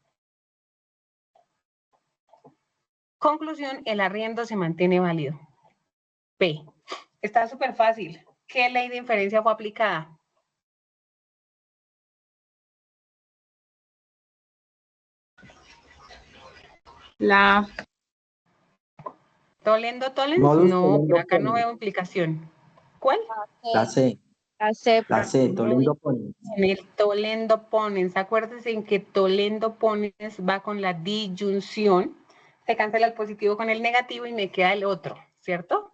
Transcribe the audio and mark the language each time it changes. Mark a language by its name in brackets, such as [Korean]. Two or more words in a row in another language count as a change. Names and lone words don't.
[Spanish] Conclusión, el arriendo se mantiene válido, P. Está súper fácil. ¿Qué ley de inferencia fue aplicada? La [Latin] ¿Tollendo tollens? [Spanish] Modus No, por tollendo acá no ponens. veo implicación. ¿Cuál? La C. La C, La C, Muy [Latin] tollendo ponens. [Spanish] En el [Latin] tollendo ponens, [Spanish] acuérdense en que [Latin] tollendo ponens [Spanish] va con la disyunción, se cancela el positivo con el negativo y me queda el otro, ¿cierto?